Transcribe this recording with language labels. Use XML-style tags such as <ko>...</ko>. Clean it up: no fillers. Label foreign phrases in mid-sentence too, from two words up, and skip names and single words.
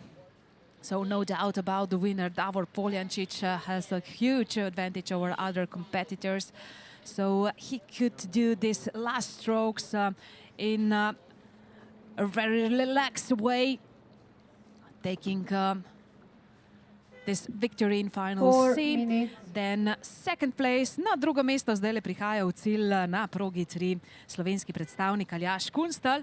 <en>So no doubt about the winner. Davor Poljancic has a huge advantage over other competitors. So he could do these last strokes in a very relaxed way, taking this victory in final C. Then second place,</en> <sl>na drugo mesto zdaj le prihaja v cilj na progi 3 slovenski predstavnik Aljaž Kunstelj.</sl>